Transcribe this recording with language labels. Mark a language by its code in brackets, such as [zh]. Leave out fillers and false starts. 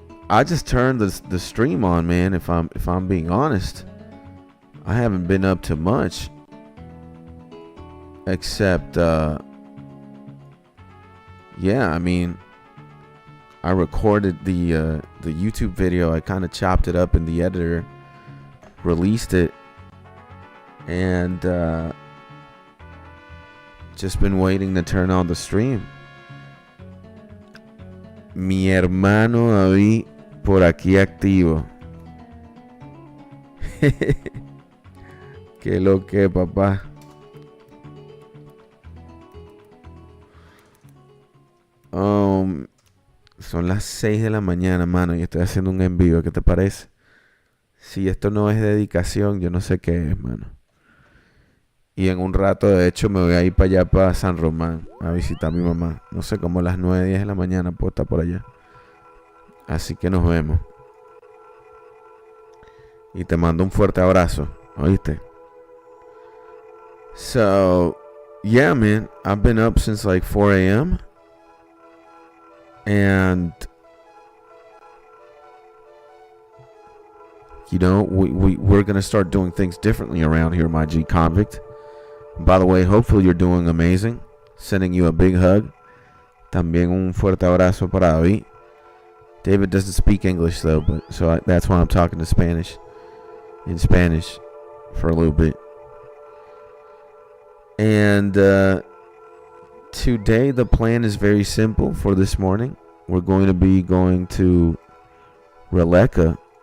[en] I just turned the stream on, man. If I'm being honest, I haven't been up to much, except yeah. I mean, I recorded the YouTube video. I kind of chopped it up in the editor, released it, and just been waiting to turn on the stream. [es] Mi hermano David por aquí activo. Que lo que, papá. Son las 6 de la mañana, mano, y estoy haciendo un en vivo. ¿Qué te parece? Si esto no es dedicación, yo no sé qué es, mano. Y en un rato, de hecho, me voy a ir para allá, para San Román, a visitar a mi mamá. No sé, como a las 9, 10 de la mañana puedo estar por allá. Así que nos vemos. Y te mando un fuerte abrazo, ¿oíste? [en] So, yeah, man, I've been up since like 4 a.m. And, you know, we're going to start doing things differently around here, my G Convict. By the way, hopefully you're doing amazing. Sending you a big hug. [es] También un fuerte abrazo para David. [en] David doesn't speak English though, but that's why I'm talking in Spanish for a little bit. And today the plan is very simple for this morning. We're going to be going to RELLEKKA.